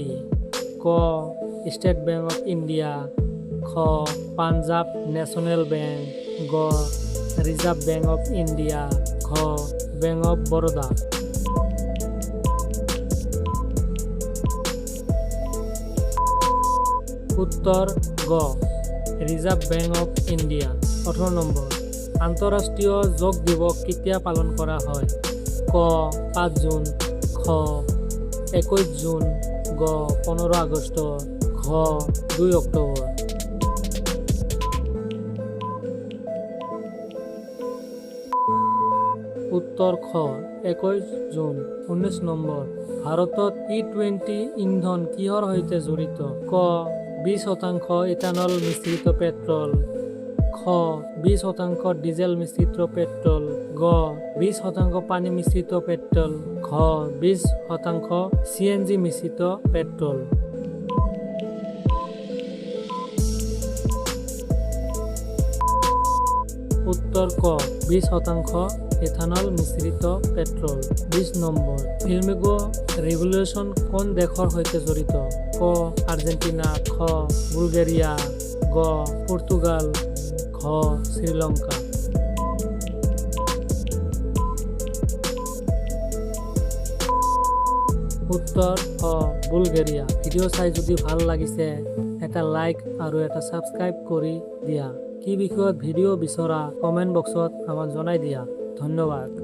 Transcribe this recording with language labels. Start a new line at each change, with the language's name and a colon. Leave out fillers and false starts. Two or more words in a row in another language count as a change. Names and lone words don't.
Assamese: ক স্টেট ব্যাংক অফ ইন্ডিয়া, খ পাঞ্জাব ন্যাশনাল ব্যাংক, গ রিজার্ভ ব্যাংক অফ ইন্ডিয়া, খ ব্যাংক অফ বরোদা। উত্তর গ রিজার্ভ ব্যাংক অফ ইন্ডিয়া। 18 নম্বর, আন্তঃরাষ্ট্রীয় যোগ দিবস কেতিয়া পালন করা হয়? ক 5 জুন, খ 21 জুন, গ 15 আগস্ট, ঘ 2 অক্টোবর। উত্তর খ 21 জুন। 19 নম্বর, ভারতত E20 ইন্ধন কিহৰ সৈতে জড়িত? ক 20% ইথানল মিশ্রিত পেট্রোল, খ 20% ডিজেল মিশ্রিত পেট্রোল, গ 20% পানি মিশ্রিত পেট্রোল, ঘ 20% CNG মিশ্রিত পেট্রোল। উত্তর ক 20% ইথানল মিশ্রিত পেট্রোল। 20 নম্বর, ফ্লেমিঙ্গো রেভলিউশন কোন দেশৰ সৈতে জড়িত? ক আর্জেন্টিনা, খ বুলগেরিয়া, গ পর্তুগাল, ঘ শ্রীলঙ্কা। উত্তর খ বুলগেরিয়া। ভিডিও চাই যদি ভাল লাগিছে এটা লাইক আৰু এটা সাবস্ক্রাইব কৰি দিয়া। কি বিষয়ত ভিডিও বিচৰা কমেন্ট বক্সত আমাক জনাই দিয়া। ধন্যবাদ।